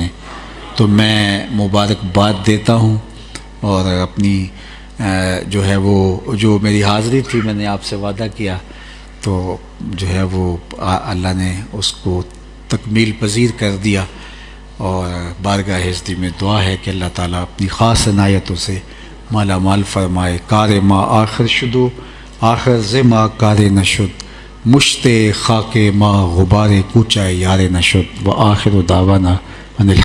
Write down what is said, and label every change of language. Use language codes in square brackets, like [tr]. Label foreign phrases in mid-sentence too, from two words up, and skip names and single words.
[ur] تو میں مبارکباد دیتا ہوں, اور اپنی جو ہے وہ جو میری حاضری تھی میں نے آپ سے وعدہ کیا, تو جو ہے وہ اللہ نے اس کو تکمیل پذیر کر دیا. اور بارگاہ ہستی میں دعا ہے کہ اللہ تعالیٰ اپنی خاص عنایتوں سے مالا مال فرمائے. [fa] کار ما آخر شدو آخر زما کار نشد, مشت خاک ما غبار کوچہ یار نشد. [ar] و آخر دعوانا